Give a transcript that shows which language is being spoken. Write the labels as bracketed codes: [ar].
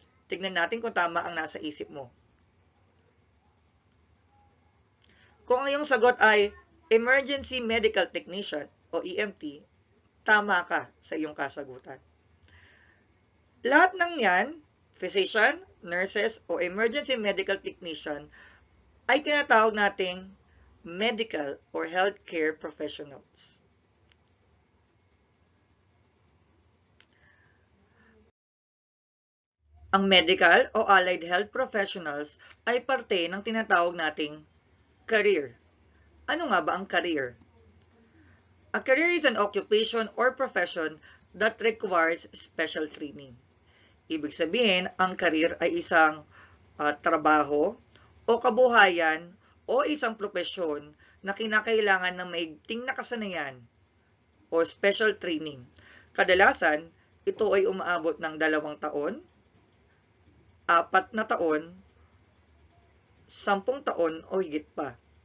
[tl] Tignan natin kung tama ang nasa isip mo. Kung ang iyong sagot ay emergency medical technician o EMT, tama ka sa iyong kasagutan. Lahat ng yan, physician, nurses, o emergency medical technician, ay tinatawag nating medical or healthcare professionals. Ang medical o allied health professionals ay parte ng tinatawag nating career. Ano nga ba ang career? [en] A career is an occupation or profession that requires special training. [tl] Ibig sabihin, ang career ay isang trabaho o kabuhayan o isang propesyon na kinakailangan ng maigting na kasanayan o special training. Kadalasan, ito ay umaabot ng 2 taon, 4 na taon, 10 taon o higit pa.